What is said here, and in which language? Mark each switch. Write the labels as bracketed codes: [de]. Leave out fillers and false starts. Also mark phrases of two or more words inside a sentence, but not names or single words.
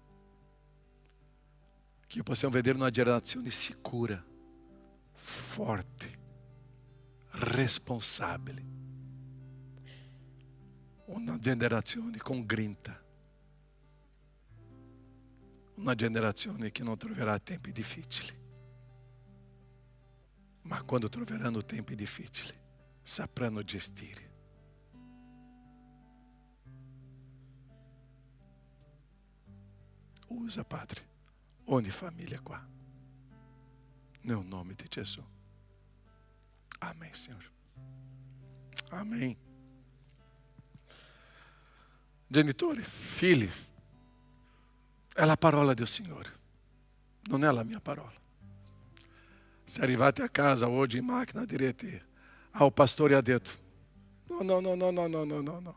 [it] Che possiamo vedere una generazione sicura, forte, responsabile, una generazione con grinta, una generazione che non troverà tempi difficili, ma quando troveranno tempi difficili sapranno gestire. Usa, Padre, ogni famiglia qua, nel nome di Gesù. [pt] Amém, Senhor. Amém. [it] Genitori, figli, è la parola del Signore, non è la mia parola. Se arrivate a casa oggi in macchina direte: ah, il pastore ha detto. No.